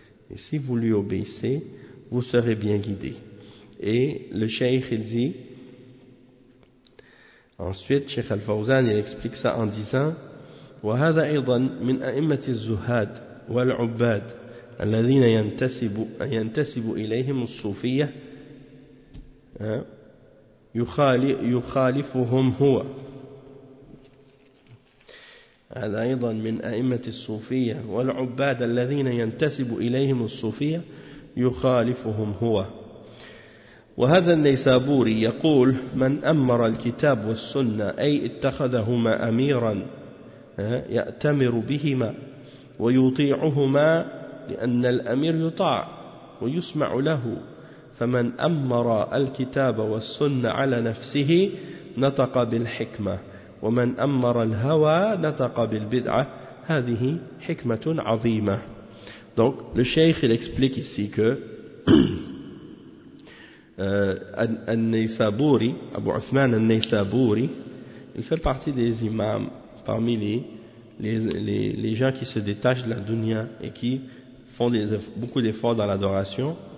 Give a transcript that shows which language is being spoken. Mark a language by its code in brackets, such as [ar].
[fr] Et si vous lui obéissez, vous serez bien guidé. Et le Cheikh, il dit, ensuite, Cheikh Al-Fawzan, il explique ça en disant, [ar] وَهَذَا أَيْضًا مِنْ أَئِمَّةِ الزُّهَادِ والعباد الذين ينتسب إليهم الصوفية يخالفهم هو. هذا أيضا من أئمة الصوفية والعباد الذين ينتسب إليهم الصوفية يخالفهم هو. وهذا النيسابوري يقول: من أمر الكتاب والسنة أي اتخذهما أميرا يأتمر بهما ويطيعهما، لأن الأمير يطاع ويسمع له، فمن أمر الكتاب والسنة على نفسه نطق بالحكمة، ومن أمر الهوى نطق بالبدعة، هذه حكمة عظيمة. [fr] Donc le cheikh il explique ici que An-Naysaburi, Abu Uthman An-Naysaburi, il fait partie des imams parmi les gens qui se détachent de la dunya et qui font beaucoup d'efforts dans l'adoration.